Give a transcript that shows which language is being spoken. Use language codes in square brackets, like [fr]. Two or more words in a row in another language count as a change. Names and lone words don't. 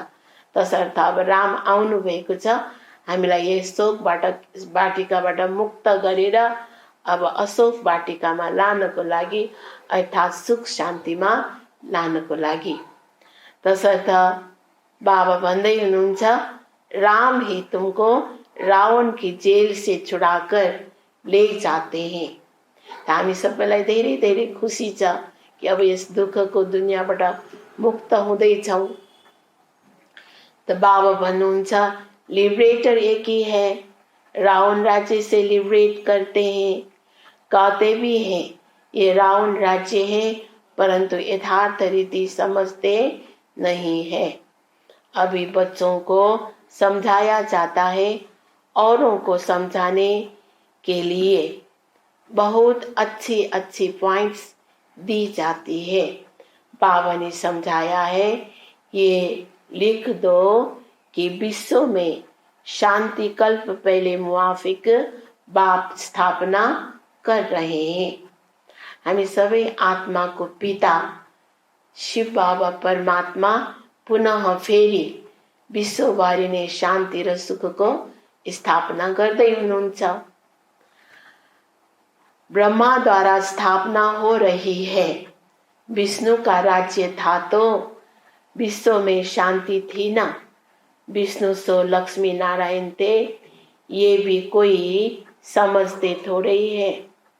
[ne] तसर्थ अब राम आउनु भएको छ, हामीलाई यस शोक वाटिकाबाट मुक्त गरेर अब अशोक वाटिकामा लानको लागि, अर्थात् सुख शान्तिमा लानको लागि। तसर्थ बाबा भन्दै हुनुहुन्छ [hi] राम ही तुमको रावण की जेल से छुड़ाकर ले जाते हैं। [ne] हामी सबैलाई धेरै धेरै खुसी छ कि अब यस दुःखको दुनियाँबाट मुक्त हुँदैछौँ। त बाबा भन्नुहुन्छ [hi] लिबरेटर एक ही है, रावण राज्य से लिबरेट करते हैं। कहते भी हैं ये रावण राज्य है, परंतु यथार्थ रीति समझते नहीं है। अभी बच्चों को समझाया जाता है, औरों को समझाने के लिए बहुत अच्छी अच्छी पॉइंट्स दी जाती है। बाबा ने समझाया है, ये लिख दो कि विश्व में शांति कल्प पहले मुआफिक बाप स्थापना कर रहे हैं। [ne] हामी सबै आत्माको पिता शिव बाबा परमात्मा पुनः फेरि विश्वभरि नै शान्ति र सुखको स्थापना गर्दै हुनुहुन्छ। [hi] ब्रह्मा द्वारा स्थापना हो रही है। विष्णु का राज्य था तो विश्व में शांति थी ना। विष्णु सो लक्ष्मी नारायण थे, ये भी कोई समझते थोड़े ही है।